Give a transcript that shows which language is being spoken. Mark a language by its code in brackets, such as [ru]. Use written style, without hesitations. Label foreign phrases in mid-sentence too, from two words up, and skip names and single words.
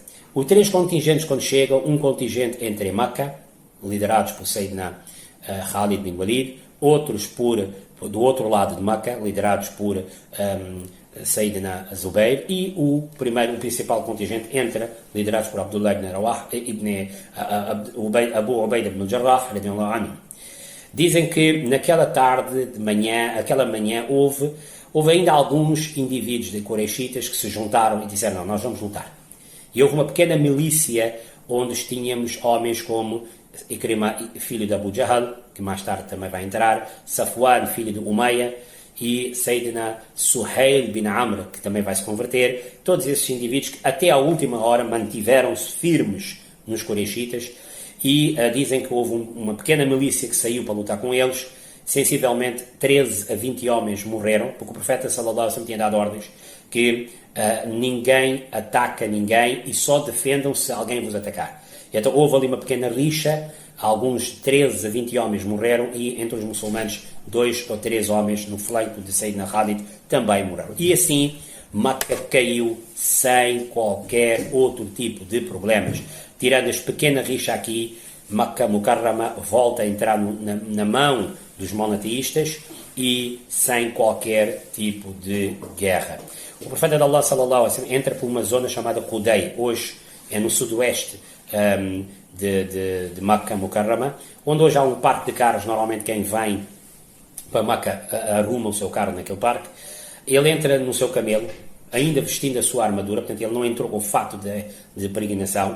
[pt] Os 3 contingentes, quando chegam, um contingente entre Meca, liderados por Sayyidina Khalid bin Walid, outros do outro lado de Meca, liderados por Sayyidina Zubair, e o principal contingente entra, liderados por Abdullah ibn Rawah, Abu Ubaida ibn Jarrah, [ar] رضي الله عنه. [pt] Dizem que naquela tarde, aquela manhã, houve ainda alguns indivíduos de Quraishitas que se juntaram e disseram, não, nós vamos lutar. E houve uma pequena milícia onde tínhamos homens como Ikrima, filho de Abu Jahl, que mais tarde também vai entrar, Safwan, filho de Umayya, e Sayyidina Suhail bin Amr, que também vai se converter. Todos esses indivíduos que até à última hora mantiveram-se firmes nos Quraishitas, e dizem que houve uma pequena milícia que saiu para lutar com eles. Sensivelmente 13 a 20 homens morreram, porque o profeta [ar] صلى الله عليه وسلم [pt] tinha dado ordens que ninguém ataca ninguém e só defendam se alguém vos atacar. E então houve ali uma pequena rixa, alguns 13 a 20 homens morreram, e entre os muçulmanos 2 ou 3 homens no flanco de Sayyidina Khalid também morreram. E assim Meca caiu sem qualquer outro tipo de problemas. Tirando esta pequena rixa aqui, Meca Mukarrama volta a entrar na mão dos monoteístas e sem qualquer tipo de guerra. O profeta de Allah [ar] صلى الله عليه وسلم [pt] entra por uma zona chamada Qudai, hoje é no sudoeste de Meca Mukarrama, onde hoje há um parque de carros. Normalmente quem vem para Meca arruma o seu carro naquele parque. Ele entra no seu camelo, ainda vestindo a sua armadura, portanto ele não entrou com o fato de peregrinação.